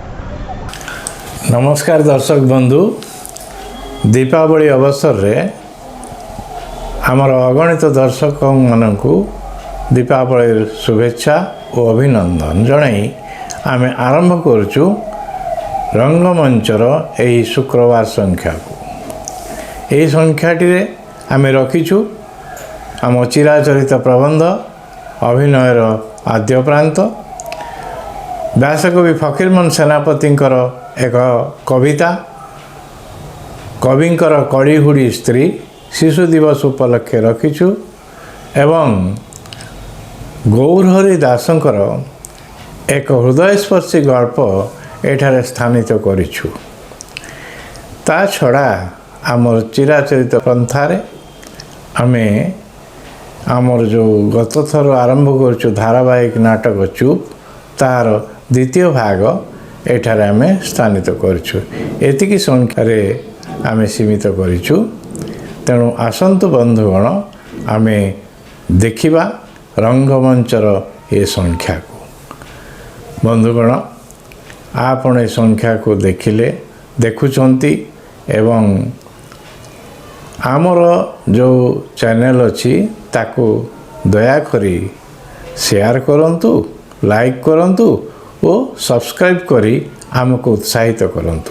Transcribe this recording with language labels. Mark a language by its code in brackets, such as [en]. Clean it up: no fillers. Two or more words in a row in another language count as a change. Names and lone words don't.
[or] ନମସ୍କାର ଦର୍ଶକ ବନ୍ଧୁ, ଦୀପାବଳି ଅବସରରେ ଆମର ଅଗଣିତ ଦର୍ଶକମାନଙ୍କୁ ଦୀପାବଳି ଶୁଭେଚ୍ଛା ଓ ଅଭିନନ୍ଦନ ଜଣାଇ ଆମେ ଆରମ୍ଭ କରୁଛୁ ରଙ୍ଗମଞ୍ଚର ଏହି ଶୁକ୍ରବାର ସଂଖ୍ୟାକୁ। ଏହି ସଂଖ୍ୟାଟିରେ ଆମେ ରଖିଛୁ ଆମ ଚିରାଚରିତ ପ୍ରବନ୍ଧ ଅଭିନୟର ଆଦ୍ୟ ପ୍ରାନ୍ତ ବ୍ୟାସକବି ଫକୀରମୋହନ ସେନାପତିଙ୍କର ଏକ କବିତା କବିଙ୍କର କଡ଼ିହୁଡ଼ି ସ୍ତ୍ରୀ ଶିଶୁ ଦିବସ ଉପଲକ୍ଷେ ରଖିଛୁ ଏବଂ ଗୌରହରି ଦାସଙ୍କର ଏକ ହୃଦୟସ୍ପର୍ଶୀ ଗଳ୍ପ ଏଠାରେ ସ୍ଥାନିତ କରିଛୁ। ତା ଛଡ଼ା ଆମର ଚିରାଚରିତ ପନ୍ଥାରେ ଆମେ ଆମର ଯୋ ଗତ ଥର ଆରମ୍ଭ କରିଛୁ ଧାରାବାହିକ ନାଟକ ଚୁପ ତାର ଦ୍ୱିତୀୟ ଭାଗ ଏଠାରେ ଆମେ ସ୍ଥାନିତ କରୁଛୁ। ଏତିକି ସଂଖ୍ୟାରେ ଆମେ ସୀମିତ କରିଛୁ। ତେଣୁ ଆସନ୍ତୁ ବନ୍ଧୁଗଣ ଆମେ ଦେଖିବା ରଙ୍ଗମଞ୍ଚର ଏ ସଂଖ୍ୟାକୁ। ବନ୍ଧୁଗଣ ଆପଣ ଏ ସଂଖ୍ୟାକୁ ଦେଖିଲେ ଦେଖୁଛନ୍ତି ଏବଂ ଆମର ଯୋ ଚ୍ୟାନେଲ ଅଛି ତାକୁ ଦୟାକରି ଶେୟାର କରନ୍ତୁ, ଲାଇକ କରନ୍ତୁ ଓ ସବସ୍କ୍ରାଇବ କରି ଆମକୁ ଉତ୍ସାହିତ କରନ୍ତୁ।